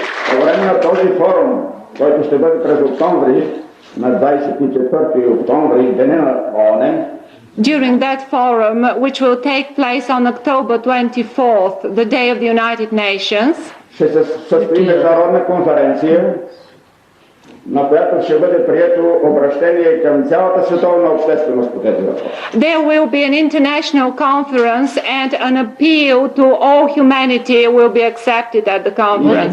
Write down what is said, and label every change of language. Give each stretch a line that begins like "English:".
Bulgarian: По време на този форум, който ще бъде през октомври, на 24 октомври, деня на ООН,
English: during that forum, which will take place on October 24th, the day of the United Nations,
Bulgarian: ще се състои международна конференция, на която ще бъде прието обращение към цялата световна общественост по тези въпроси.
English: There will be an international conference and an appeal to all humanity will be accepted at the conference.